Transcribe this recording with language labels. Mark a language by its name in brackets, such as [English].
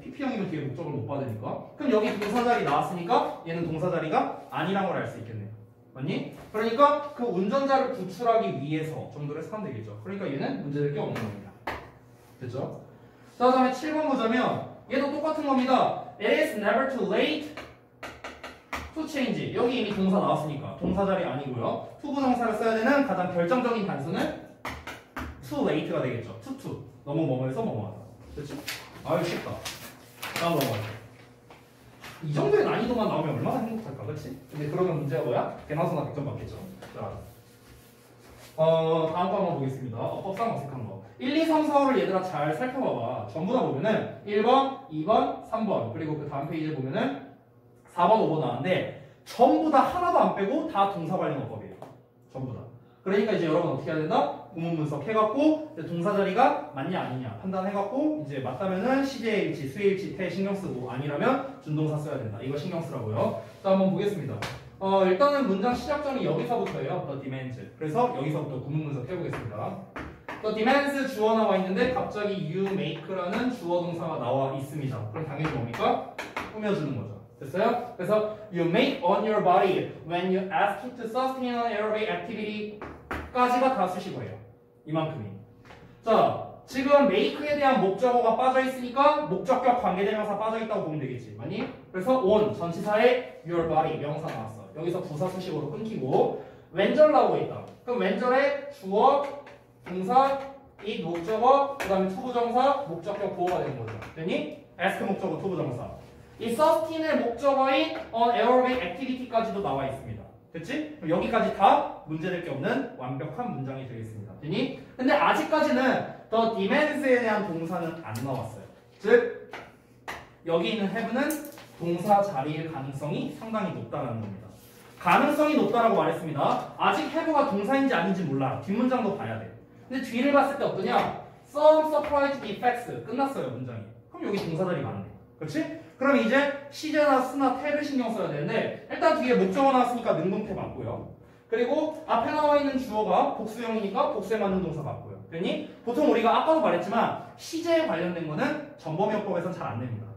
[Korean] PP형이면 뒤에 목적을 못 받으니까. 그럼 여기 동사 자리 나왔으니까 얘는 동사 자리가 아니란 걸 알 수 있겠네요. 맞니? 그러니까 그 운전자를 구출하기 위해서 정도로 해서 하면 되겠죠. 그러니까 얘는 문제될 게 없는 겁니다. 됐죠? 자, 그 다음에 7번 보자면 얘도 똑같은 겁니다. [English] It is never too late to change. [Korean] 여기 이미 동사 나왔으니까 동사 자리 아니고요. 투부정사를 써야 되는 가장 결정적인 단수는 too late가 되겠죠. to 너무 뭐뭐해서 뭐뭐하다. 됐죠? 아유 쉽다. 다음 넘어가죠. 이 정도의 난이도만 나오면 얼마나 행복할까, 그렇지? 근데 그러면 문제가 뭐야? 개나소나 100점 받겠죠. 자, 다음 거 한번 보겠습니다. 법상 어색한 거. 1, 2, 3, 4, 5를 얘들아 잘 살펴봐봐. 전부 다 보면은 1번, 2번, 3번 그리고 그 다음 페이지에 보면은 4번, 5번 나왔는데 전부 다 하나도 안 빼고 다 동사 관련 어법이에요. 전부 다. 그러니까 이제 여러분 어떻게 해야 된다? 구문 분석 해갖고 동사 자리가 맞냐 아니냐 판단해갖고 이제 맞다면은 시제일치, 수일치, 태 신경 쓰고 아니라면 준동사 써야 된다. 이거 신경 쓰라고요. 자, 한번 보겠습니다. 일단은 문장 시작점이 여기서부터예요. [English] The demands. [Korean] 그래서 여기서부터 구문 분석 해보겠습니다. The demands 주어 나와 있는데 갑자기 you make라는 주어 동사가 나와 있습니다. 그럼 당연히 뭡니까? 꾸며주는 거죠. 됐어요? [English] 그래서 you make on your body when you ask it to sustain an aerobic activity [Korean] 까지가 다 수식어예요. 이만큼이. 자, 지금 make에 대한 목적어가 빠져 있으니까 목적격 관계대명사 빠져 있다고 보면 되겠지. 맞니? 그래서 on 전치사에 your body 명사 나왔어. 여기서 부사 수식어로 끊기고 왼절 나오고 있다. 그럼 왼절에 주어, 동사, it 목적어, 그 다음에 투부정사, 목적격 보호가 되는 거죠. 됐니? ask 목적어, 투부정사. 이 sustain의 목적어인 [English] on aerobic activity [Korean] 까지도 나와 있습니다. 됐지? 그럼 여기까지 다 문제될 게 없는 완벽한 문장이 되겠습니다. 됐니? 근데 아직까지는 the demands에 대한 동사는 안 나왔어요. 즉 여기 있는 have는 동사 자리일 가능성이 상당히 높다는 겁니다. 가능성이 높다라고 말했습니다. 아직 have가 동사인지 아닌지 몰라. 뒷문장도 봐야 돼. 근데 뒤를 봤을 때 어떠냐? [English] Some surprise effects [Korean] 끝났어요 문장이. 그럼 여기 동사 자리 맞네. 그렇지? 그럼 이제 시제나 스나 태를 신경 써야 되는데 일단 뒤에 목적어 나왔으니까 능동태 맞고요. 그리고 앞에 나와 있는 주어가 복수형이니까 복수에 맞는 동사 맞고요. 그러니 보통 우리가 아까도 말했지만 시제에 관련된 거는 전범용법에서 잘 안 냅니다.